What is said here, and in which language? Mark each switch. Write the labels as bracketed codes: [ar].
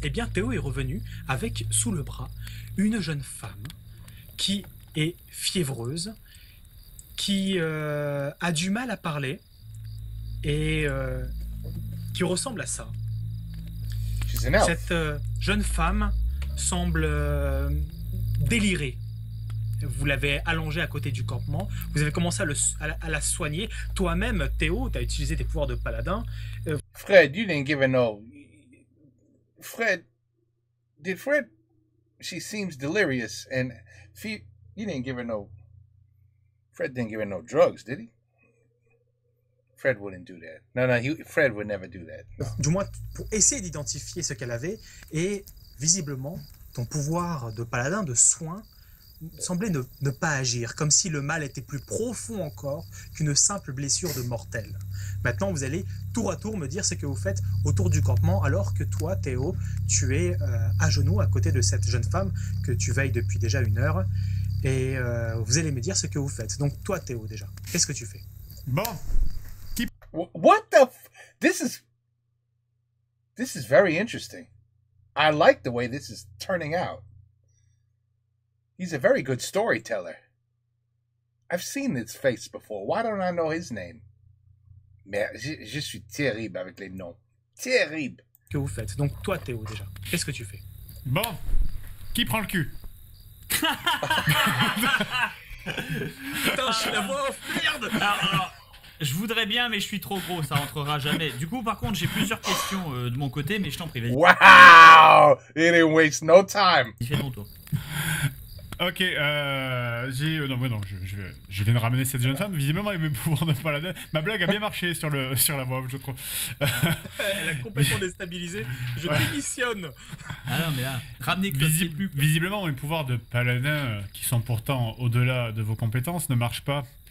[fr] Eh bien, Théo est revenu avec sous le bras une jeune femme qui est fiévreuse, qui a du mal à parler, et qui ressemble à ça. Cette jeune femme semble délirer. Vous l'avez allongée à côté du campement, vous avez commencé à la soigner. Toi-même, Théo, tu as utilisé tes pouvoirs de paladin. [en] Fred, you didn't give her no... Fred, she seems delirious, and you didn't give her no... Fred didn't give her no drugs, did he? Fred wouldn't do that. No, Fred would never do that. No. [fr] Du moins, pour essayer d'identifier ce qu'elle avait, et visiblement, ton pouvoir de paladin, de soin, semblait ne pas agir, comme si le mal était plus profond encore qu'une simple blessure de mortel. Maintenant, vous allez tour à tour me dire ce que vous faites autour du campement, alors que toi, Théo, tu es à genoux à côté de cette jeune femme que tu veilles depuis déjà 1 heure, et vous allez me dire ce que vous faites. Donc toi, Théo, déjà, qu'est-ce que tu fais? Bon. [en] What the this is very interesting. I like the way this is turning out. He's a very good storyteller. I've seen his face before. Why don't I know his name? [fr] Mais je suis terrible avec les noms. Terrible. Que vous faites? Donc toi, Théo, déjà, qu'est-ce que tu fais? Bon. Qui prend le cul? Putain, je suis la voix off, merde. Alors, je voudrais bien, mais je suis trop gros, ça rentrera jamais. Du coup, par contre, j'ai plusieurs questions de mon côté, mais je t'en prie, vas-y. [en] Wow! It didn't waste no time. [fr] Fais ton tour. Ok, je viens de ramener cette jeune femme. Visiblement, avec mes pouvoirs de paladin, ma blague a bien marché sur la voie, je trouve. Elle a complètement déstabilisé. Je démissionne. Ah non, mais là, ramenez que c'est plus. Visiblement, mes pouvoirs de paladin, qui sont pourtant au-delà de vos compétences, ne marchent pas.